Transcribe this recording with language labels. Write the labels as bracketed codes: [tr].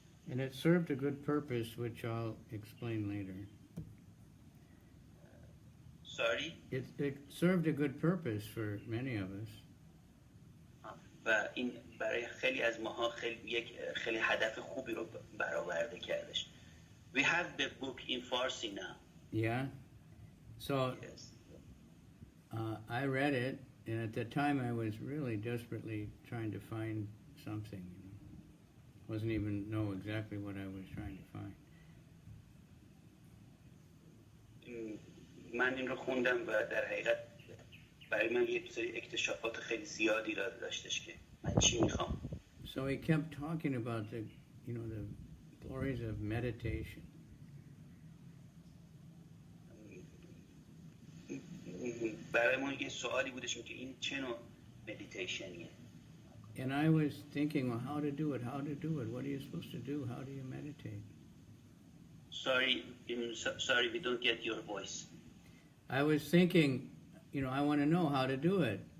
[en] And it served a good purpose, which I'll explain later. Sorry? It served a good purpose for many of us. [fa] و این برای خیلی از ماها خیلی هدف خوبی رو برآورده کردش. [en] We have the book in Farsi now. Yeah? So, Yes. I read it, and at the time I was really desperately trying to find something, Wasn't even know exactly what I was trying to find. [fa] من این رو خوندم و در حقیقت برای من یه سری اکتشافات خیلی زیادی را داشتش که من چی میخوام. [en] So he kept talking about the glories of meditation. [fa] برای من یه سوالی بودش که این چه نوع مدیتیشنیه. [en] And I was thinking, well, how to do it? What are you supposed to do? How do you meditate? Sorry, we don't get your voice. I was thinking, I want to know how to do it.